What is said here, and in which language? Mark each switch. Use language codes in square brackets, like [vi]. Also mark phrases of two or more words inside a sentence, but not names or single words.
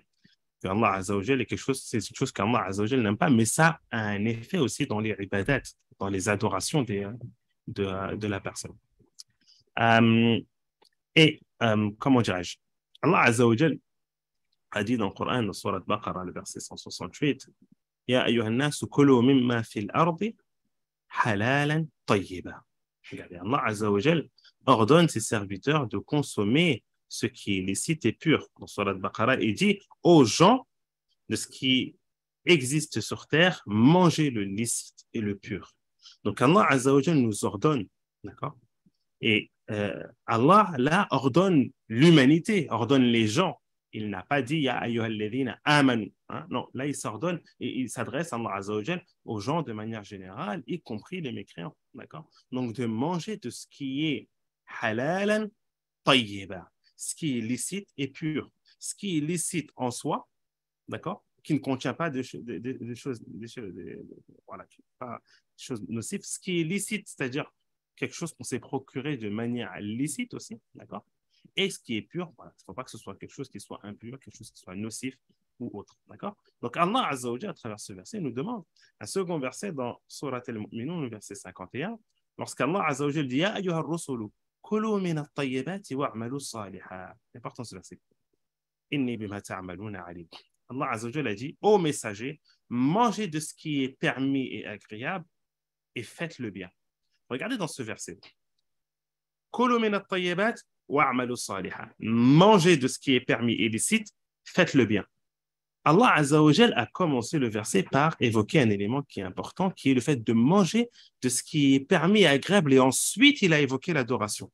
[fr] Allah Azzawajal est c'est quelque chose qu'Allah Azzawajal n'aime pas, mais ça a un effet aussi dans les ibadat, dans les adorations de la personne. Euh, comment dirais-je? Allah Azzawajal a dit dans le Coran, dans la Sourate Baqarah, le verset 168, [ar] يا أيها الناس كلوا مما في الأرض حلالا طيبا. [fr] Regardez, Allah Azzawajal ordonne ses serviteurs de consommer ce qui est licite et pur. Dans Surat Baqarah, il dit aux gens de ce qui existe sur terre, mangez le licite et le pur. Donc Allah Azzawajal nous ordonne, d'accord? Et Allah, là, ordonne l'humanité, ordonne les gens. Il n'a pas dit, [ar] يا أيها الذين آمنوا. [fr] Hein? Non, là, il s'ordonne et il s'adresse, Allah Azzawajal, aux gens de manière générale, y compris les mécréants. D'accord? Donc, de manger de ce qui est [ar] حلالا طيبا, [fr] ce qui est licite et pur. Ce qui est licite en soi, d'accord? Qui ne contient pas voilà, pas de choses nocives. Ce qui est licite, c'est-à-dire quelque chose qu'on s'est procuré de manière licite aussi, d'accord? Et ce qui est pur, voilà, il ne faut pas que ce soit quelque chose qui soit impur, quelque chose qui soit nocif ou autre, d'accord? Donc Allah Azza wa Jalla, à travers ce verset, nous demande un second verset dans Surat al-Mu'minun, le verset 51, lorsqu'Allah Azza wa Jalla dit [ar] يا أيها الرسل كلوا من الطيبات واعملوا صالحا. [fr] C'est important ce verset. [ar] إني بما تعملون عليم. [fr] Allah Azza wa Jalla a dit ô messager, mangez de ce qui est permis et agréable et faites le bien. Regardez dans ce verset. Mangez de ce qui est permis et licite, faites le bien. Allah Azza wa Jal a commencé le verset par évoquer un élément qui est important, qui est le fait de manger de ce qui est permis et agréable, et ensuite il a évoqué l'adoration.